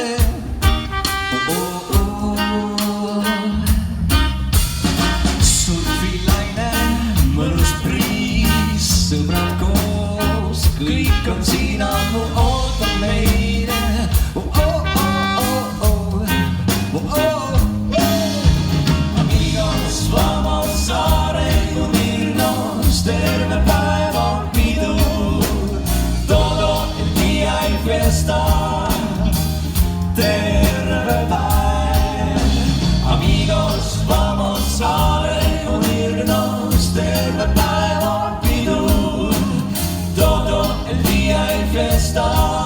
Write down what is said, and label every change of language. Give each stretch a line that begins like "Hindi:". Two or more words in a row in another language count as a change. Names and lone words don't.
Estonian: Surfilaine, mõnus priis, sõbrad koos, kõik on siin ammu ootab meid.
Spanish: Amigos, vamos a reunirnos,
Estonian: terve päeva pidu,
Spanish: todo el día en fiesta,
Estonian: terve päev.
Spanish: Amigos, vamos a reunirnos,
Estonian: terve päeva pidu,
Spanish: todo el día en fiesta.